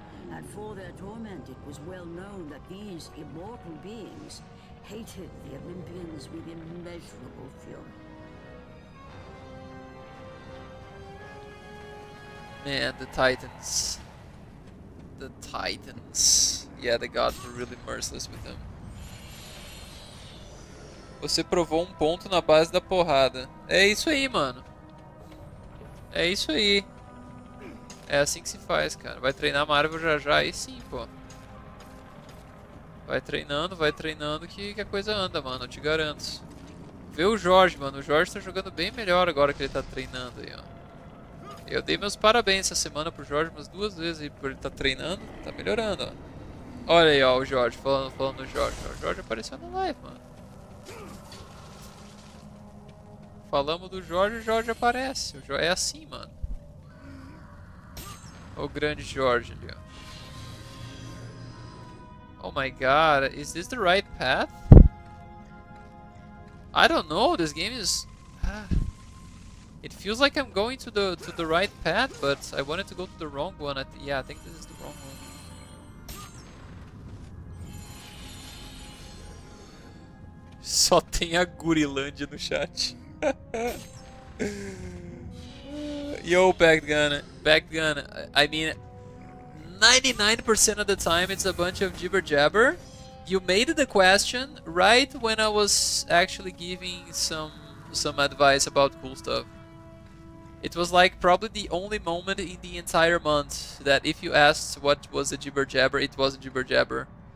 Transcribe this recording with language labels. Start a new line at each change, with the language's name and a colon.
English: And for their torment, it was well known that these immortal beings hated the Olympians with immeasurable fury. Man, the Titans. The Titans. Yeah, the gods were really merciless with them.
Portuguese: Você provou um ponto na base da porrada. É isso aí, mano. É isso aí. É assim que se faz, cara. Vai treinar Marvel já já, aí sim, pô. Vai treinando que a coisa anda, mano. Eu te garanto. Vê o Jorge, mano. O Jorge tá jogando bem melhor agora que ele tá treinando aí, ó. Eu dei meus parabéns essa semana pro Jorge umas 2 vezes aí por ele estar treinando. Tá melhorando, ó. Olha aí, ó, o Jorge, falando do Jorge. O Jorge apareceu na live, mano. Falamos do Jorge, o Jorge aparece. O Jorge é assim, mano. O grande Jorge ali, ó.
English: Oh my god, is this the right path? I don't know, this game is... It feels like I'm going to the right path, but I wanted to go to the wrong one. Yeah, I think this is the wrong one.
Portuguese: Só tem a Gurilândia no chat.
English: Yo, Backgun. I mean, 99% of the time it's a bunch of jibber jabber. You made the question right when I was actually giving some advice about cool stuff. It was like probably the only moment in the entire month that if you asked what was a jibber jabber, it was a jibber jabber.